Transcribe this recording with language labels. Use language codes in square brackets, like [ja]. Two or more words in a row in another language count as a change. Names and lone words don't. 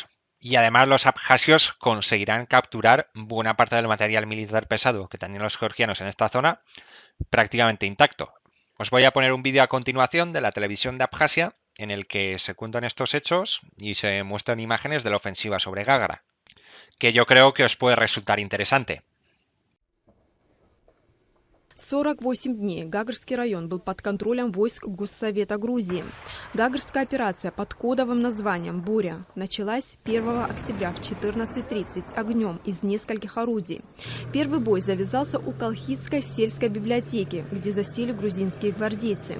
[es] Y además los abjasios conseguirán capturar buena parte del material militar pesado que tenían los georgianos en esta zona prácticamente intacto. Os voy a poner un vídeo a continuación de la televisión de Abjasia en el que se cuentan estos hechos y se muestran imágenes de la ofensiva sobre Гагра, que yo creo que os puede resultar interesante. [ru] 48 дней Гагарский район был под контролем войск Госсовета Грузии. Гагарская операция под кодовым названием «Буря» началась 1 октября в 14:30 огнем из нескольких орудий. Первый бой завязался у Колхидской сельской библиотеки, где засели грузинские гвардейцы.